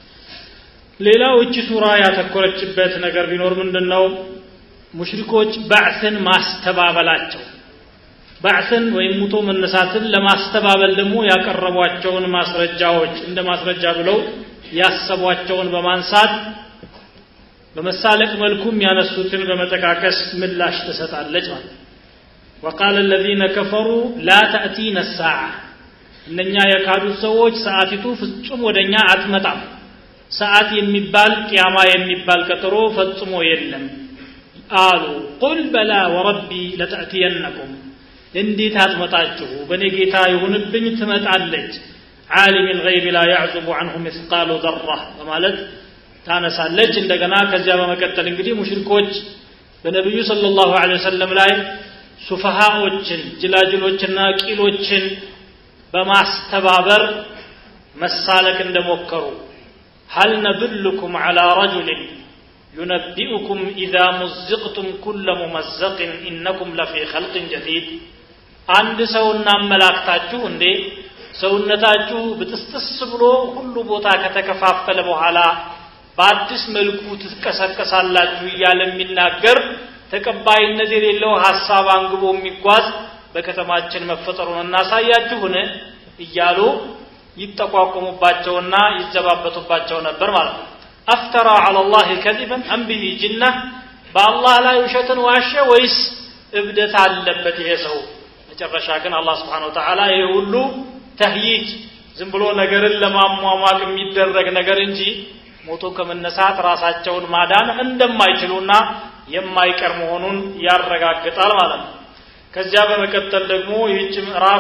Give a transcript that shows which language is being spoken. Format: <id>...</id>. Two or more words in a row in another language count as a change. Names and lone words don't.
<am>ሌላው እቺ ሱራ ያተኮረችበት ነገር ቢኖር ምንድነው ሙሽሪኮች ባዕስን ማስተባበላቸው ባዕስን ወይም ሙቶ መነሳትን ለማስተባበል ደግሞ ያቀረቧቸውን ማስረጃዎች እንደ ማስረጃ ብለው ያሰቧቸውን በማንሳት በመሳለቅ መልኩም ያነሱትን በመጠቃቀስ ምላሽ ተሰጣለች ማለት</am> <ar>وقال الذين كفروا لا تأتينا الساعة</ar> <am>እነኛ የካዱ ሰዎች ሰዓቲቱ ፍጹም ወደኛ አትመጣም ሰዓት የሚባል ቂያማ የሚባል ቀጠሮ ፈጽሞ የለም አሉ</am> <ar>قل بلى وربي لتأتينكم</ar> <am>እንዴት አትመጣችሁ በኔ ጌታ ይሁንብኝ ትመጣለች</am> <ar>عالم الغيب لا يعزب عنه مثقال ذرة</ar> <am>በማለት ታነሳለች እንደገና ከዚያ በመቀጠል እንግዲህ ሙሽሪኮች በነብዩ</am> <ar>صلى الله عليه وسلم</ar> <am>ላይ ሱፋሃዎችን ጅላጅሎችና ቂሎችን በማስተባበር መሳለክ እንደሞከሩ</am> <ar>هل ندلكم على رجل ينبئكم إذا مزقتم كل ممزق إنكم لفي خلق جديد</ar> <am>አንድ ሰውና መላእክታችሁ እንዴ ሰውነታችሁ በተስተስ ብሎ ሁሉ ቦታ ከተከፋፈለ በኋላ በአዲስ መልኩ ትከሰከሳላችሁ እያለ የሚናገር ተቀባይነት የሌለው ሐሳብ አንግቦ የሚጓዝ በከተማችን መፈጠሩን እናሳያችሁን እያሉ ይተቋቋሙባቸውና ይዘባበቱባቸው ነበር ማለት ነው አፍተራ</am> <ar>على الله كذبا ام به جنة</ar> <am>በአላህ ላይ ውሸትን ዋሸ ወይስ እብደት አለበት ይሄ ሰው መጨረሻ ግን አላህ</am> <ar>سبحانه وتعالى</ar> <am>ይሁሉ ተህይጅ ዝም ብሎ ነገርን ለማሟሟቅ የሚደረግ ነገር እንጂ ሞቶ ከመነሳት ራሳቸውን ማዳን እንደማይችሉና የማይቀር መሆኑን ያረጋግጣል ማለት ነው ከዚያ በመቀጠል ደግሞ ይህች ምዕራፍ</am>